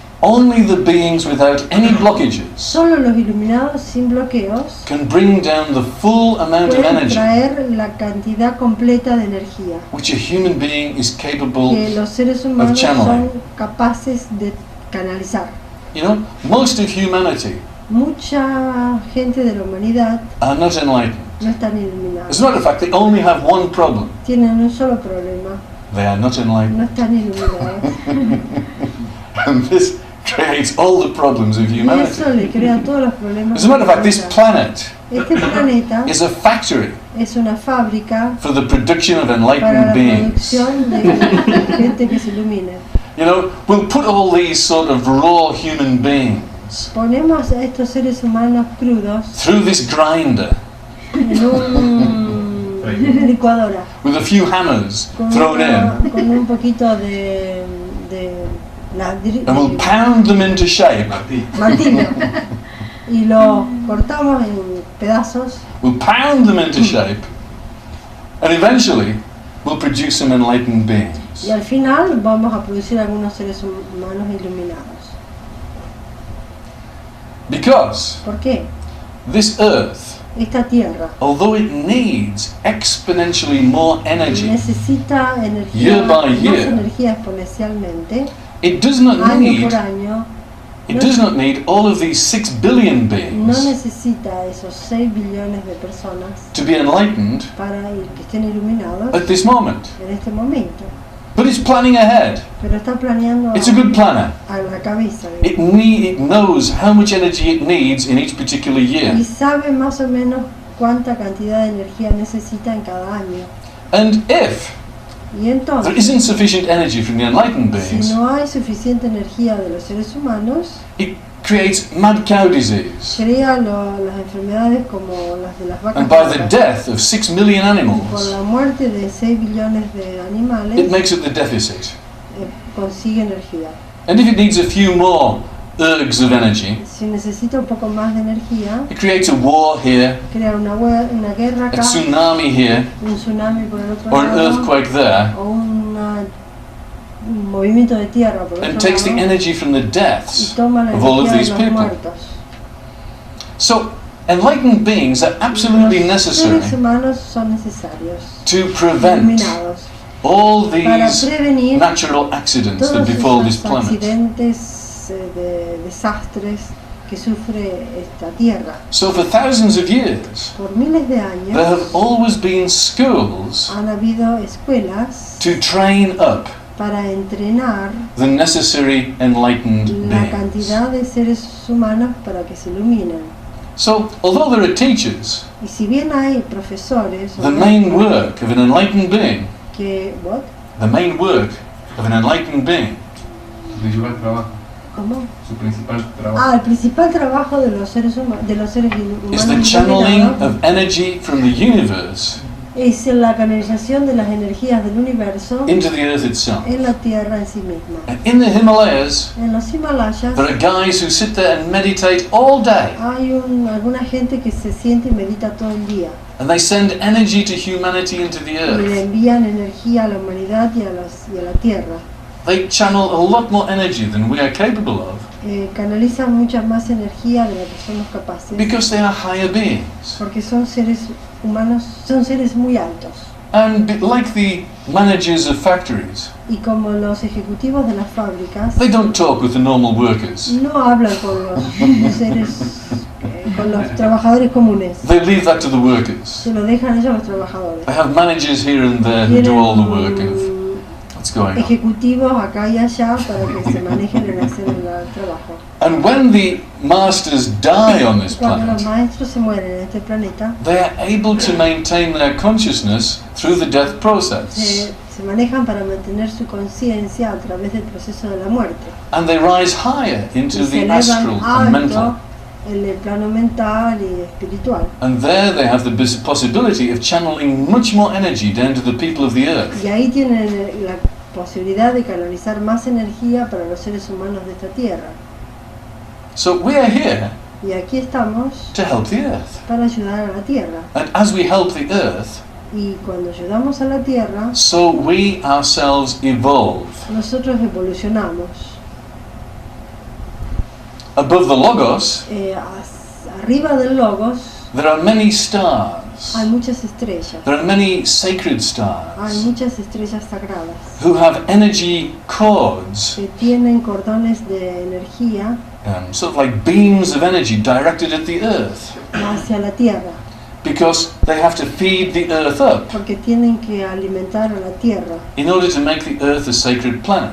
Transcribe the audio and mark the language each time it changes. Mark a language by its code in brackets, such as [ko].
[en] only the beings without any blockages, [es] solo los iluminados sin bloqueos, [en] can bring down the full amount of [es] pueden [en] energy [es] traer la cantidad completa de energía [en] which a human being is capable. [es] que los seres humanos [en] channeling. [es] son capaces de canalizar. [en] You know, most of humanity [es] mucha gente de la humanidad [en] are not enlightened. [es] no están [en] As [es] iluminados. [en] a matter of fact, they only have one problem. [es] Tienen un solo problema, [en] They are not enlightened. [es] no están iluminados. [en] And this creates all the problems of [es] Y [en] humanity. [es] eso le crea todos los problemas. [en] As a matter of fact, this planet [es] Este planeta [en] is a factory [es] es una fábrica [en] for the production of [es] para [en] enlightened [es] la [en] beings. [es] producción de gente que se ilumine. [en] You know, we'll put all these sort of raw human beings [es] Ponemos a estos seres humanos crudos [en] through this grinder [es] en una licuadora [en] with a few hammers [es] con, [en] thrown in, [es] con un poquito de [en] and we'll pound them into shape. [es] martillo y lo cortamos en pedazos [en] We'll pound them into shape, and eventually we'll produce some enlightened beings. [es] y al final vamos a producir algunos seres humanos iluminados. [en] Because [es] ¿Por qué? [en] this earth, [es] Esta tierra [en] although it needs exponentially more energy, [es] necesita energía, [en] Year by [es] más [en] year. [es] energía exponencialmente, [en] it does not [es] año [en] need [es] por año. [en] it does not need all of these 6 billion [es] No [en] beings [es] necesita esos 6 billones de personas [en] to be enlightened [es] para que estén iluminados [en] at this moment. [es] en este momento, [en] But it's planning ahead. [es] pero está planeando [en] It's a good planner. [es] a la cabeza [en] It knows how much energy it needs in each particular year. [es] y sabe más o menos cuánta cantidad de energía necesita en cada año. [en] And if [es] Y [en] there [es] entonces, [en] isn't sufficient energy from the enlightened [es] si [en] beings, [es] no hay suficiente energía de los seres humanos, [en] it creates mad cow disease. [es] crea las enfermedades como las de las vacas [en] And by the [es] locas. [en] death of 6 million [es] Con [en] animals, [es] la muerte de 6 billones de animales, [en] it makes up the deficit. [es] consigue energía. [en] And if it needs a few more ergs of energy, [es] Si necesita un poco más de energía, [en] it creates a war here, [es] crear una guerra [en] a [es] acá, [en] tsunami here, [es] un tsunami por el otro [en] or an [es] lado, [en] earthquake there, [es] o un movimiento de tierra por el [en] and [es] otro [en] takes the [es] lado, [en] energy from the [es] y [en] deaths [es] toma la [en] of all of [es] energía de [en] these [es] los [en] people. [es] muertos. [en] So, enlightened beings are absolutely [es] Los [en] necessary [es] seres humanos son necesarios, [en] to prevent [es] iluminados, [en] all [es] para [en] these [es] prevenir [en] natural accidents that [es] todos [en] befall this [es] esos [en] planet. [es] accidentes de desastres que sufre esta tierra. [en] So for thousands of years, [es] Por miles de [en] there [es] años [en] have always been schools [es] han habido escuelas [en] to train up [es] para entrenar [en] the necessary enlightened [es] la [en] beings. [es] cantidad de seres humanos para que se iluminen. [en] So, although there are teachers, [es] Y si bien hay profesores [en] the main work of an enlightened being, [es] que [en] what? the main work of an enlightened being, [es] Su principal trabajo. ¿Cómo? Su principal trabajo. El principal trabajo de los seres humanos, [en] is the channeling [es] iluminados [en] of energy from the universe [es] es la canalización de las energías del universo [en] into the earth itself. [es] en la tierra en sí misma. [en] And in the Himalayas, [es] En los Himalayas [en] there are guys who sit there and meditate all day, [es] hay alguna gente que se siente y medita todo el día [en] and they send energy to humanity into the [es] y le [en] earth. [es] envían energía a la humanidad y a la tierra. [en] They channel a lot more energy than we are capable of [es] Canalizan mucha más energía de la que somos capaces [en] because they are higher beings. [es] porque son seres humanos, son seres muy altos. [en] And like the managers of factories, [es] Y como los ejecutivos de las fábricas [en] they don't talk with the normal workers. [es] no hablan con los seres, con los trabajadores comunes, [en] They leave that to the workers. [es] se lo dejan ellos a los trabajadores. [en] They have managers here and there who do all the work of what's going on. [es] Ejecutivos acá y allá para que se manejen en hacer el trabajo. [en] And when the masters die on this [es] Cuando los [en] planet, [es] maestros se mueren en este planeta, [en] they are able to maintain their consciousness through the death process. [es] se manejan para mantener su conciencia a través del proceso de la muerte. [en] And they rise higher into [es] Y se [en] the [es] elevan [en] astral and mental. [es] alto en el plano mental y espiritual. [en] And there they have the possibility of channeling much more energy down to the people of the earth. [es] Y ahí tienen la posibilidad de canalizar más energía para los seres humanos de esta tierra. [en] So we are here [es] Y aquí estamos [en] to help the earth. [es] para ayudar a la tierra. [en] And as we help the earth, [es] Y cuando ayudamos a la tierra, [en] so we ourselves evolve. [es] nosotros evolucionamos. [en] Above the logos, [es] Arriba del logos [en] there are many stars. stars. [es] Hay muchas estrellas. [en] There are many sacred [es] Hay [en] stars [es] muchas estrellas sagradas [en] who have energy cords, [es] que tienen cordones de energía [en] sort of like beams of energy directed at the earth, [es] hacia la Tierra, [en] because they have to feed the earth up [es] porque tienen que alimentar a la Tierra [en] in order to make the earth a sacred planet.